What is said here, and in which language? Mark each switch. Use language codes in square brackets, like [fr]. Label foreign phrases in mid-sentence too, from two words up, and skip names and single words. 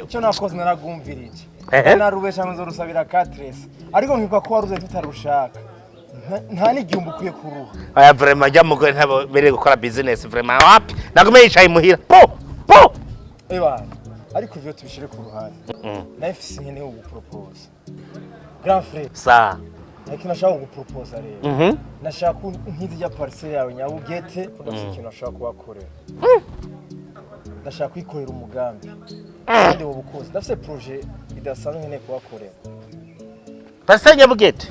[rn] Cyo nakoze naragumvirije. Narubesha ngo nzorusabira 4. Ariko nkipa ko waruze tutarushaka. nta n'igihumbi ukwiye kuruha. Aya vraiment jya mugore ntabo bereye gukora business vraiment wapi nagume yicaye muhira po ariko ivyo tubishire ku ruhande naye mfise nkene yo gupropose [fr] grand frère sa [rn] ariko nashaka gupropose rero nashaka nkizi ya parcelle yawe nyabugete udafite ikintu nashaka kubakorera ndashaka kwikorera umugambi kandi wo bukoze ndafise projet idasanzwe nkene kubakorera parcelle nyabugete